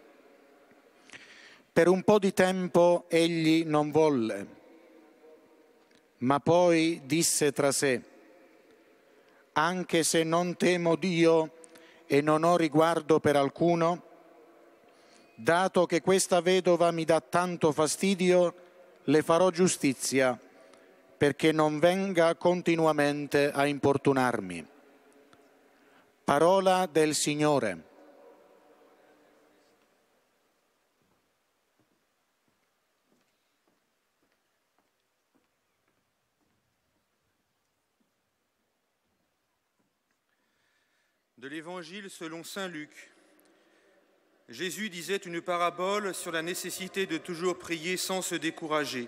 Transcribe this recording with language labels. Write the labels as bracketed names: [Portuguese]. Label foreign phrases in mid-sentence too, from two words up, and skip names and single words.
[Italian] Per un po' di tempo egli non volle, ma poi disse tra sé: anche se non temo Dio e non ho riguardo per alcuno, dato che questa vedova mi dà tanto fastidio, le farò giustizia, perché non venga continuamente a importunarmi. Parola del Signore. [French] De l'Évangile selon saint Luc. Jésus disait une parabole sur la nécessité de toujours prier sans se décourager.